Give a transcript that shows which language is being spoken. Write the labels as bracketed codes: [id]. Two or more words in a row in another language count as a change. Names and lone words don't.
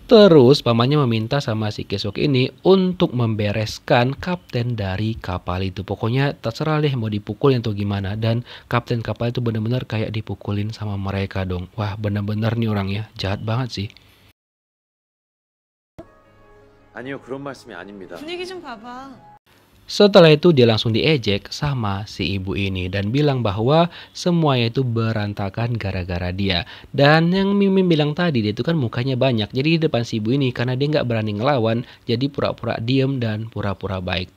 [id] Terus pamannya meminta sama si Kisuk ini untuk membereskan kapten dari kapal itu. Pokoknya terserah deh mau dipukulin atau gimana. Dan kapten kapal itu bener-bener kayak dipukulin sama mereka dong. Wah bener-bener nih orangnya jahat banget sih. [ko] 아니요, 그런 말씀이 아닙니다. 분위기 좀 봐봐. [id] Setelah itu dia langsung diejek sama si ibu ini dan bilang bahwa semuanya itu berantakan gara-gara dia. Dan yang Mimin bilang tadi, dia itu kan mukanya banyak. Jadi di depan si ibu ini karena dia nggak berani ngelawan, jadi pura-pura diem dan pura-pura baik.